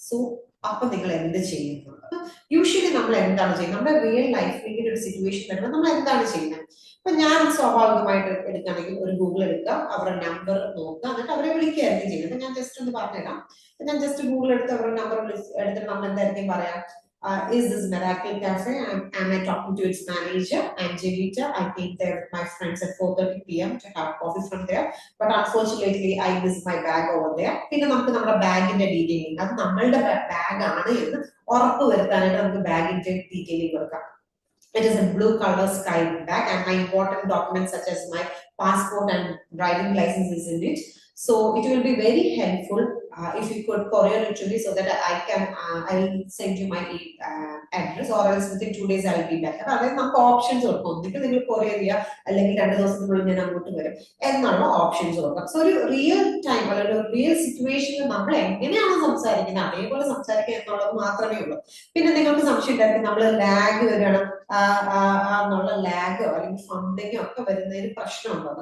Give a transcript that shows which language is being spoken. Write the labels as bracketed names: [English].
[Malayalam] So അപ്പൊ നിങ്ങൾ എന്ത് ചെയ്യുന്നത്? യൂഷ്വലി നമ്മൾ എന്താണ് ചെയ്യുന്നത്? നമ്മുടെ റിയൽ ലൈഫിൽ ഇങ്ങനെ ഒരു സിറ്റുവേഷൻ വരുമ്പോൾ നമ്മൾ എന്താണ് ചെയ്യുന്നത്? അപ്പൊ ഞാൻ സ്വാഭാവികമായിട്ട് എടുക്കുകയാണെങ്കിൽ ഒരു ഗൂഗിൾ എടുക്കുക, അവരുടെ നമ്പർ നോക്കുക, എന്നിട്ട് അവരെ വിളിക്കുകയായിരിക്കും ചെയ്യുന്നത്. ഞാൻ ജസ്റ്റ് ഒന്ന് പറഞ്ഞുതരാം. ഞാൻ ജസ്റ്റ് ഗൂഗിൾ എടുത്ത് അവരുടെ നമ്പർ എടുത്തിട്ട് നമ്മൾ എന്തായിരിക്കും പറയാം? [English] Is this Miracle Cafe? Am I talking to its manager? I'm Jelita. I came there with my friends at 4:30 p.m. to have coffee from there. But unfortunately, I missed my bag over there. [Malayalam] പിന്നെ നമുക്ക് നമ്മുടെ ബാഗിന്റെ detailing, അത് നമ്മളുടെ bag ആണ് എന്ന് ഉറപ്പ് വരുത്താനായിട്ട് നമുക്ക് ബാഗിന്റെ detailing കൊടുക്കാം. [English] It is a blue color sky bag and my important documents such as my passport and driving license is in it. So it will be very helpful if you could courier it to me so that I will send you my address, or else within 2 days I will be back. [Malayalam] അതായത് നമുക്ക് options കൊടുക്കും. ഒന്നിട്ട് നിങ്ങൾ courier ചെയ്യുക, അല്ലെങ്കിൽ 2 ദിവസത്തിനുള്ളിൽ ഞാൻ അങ്ങോട്ട് വരും എന്നുള്ള ഓപ്ഷൻസ് കൊടുക്കാം. സോ ഒരു റിയൽ ടൈം അല്ലെങ്കിൽ ഒരു റിയൽ സിറ്റുവേഷനിൽ നമ്മൾ എങ്ങനെയാണ് സംസാരിക്കുന്നത് അതേപോലെ സംസാരിക്കുക എന്നുള്ളത് മാത്രമേ ഉള്ളൂ. പിന്നെ നിങ്ങൾക്ക് സംശയം ഉണ്ടായിരിക്കും, നമ്മൾ ലാഗ് വരികയാണ് എന്നുള്ള ലാഗോ അല്ലെങ്കിൽ ഫണ്ടിങ്ങോ ഒക്കെ വരുന്നതിന് പ്രശ്നമുണ്ടോ?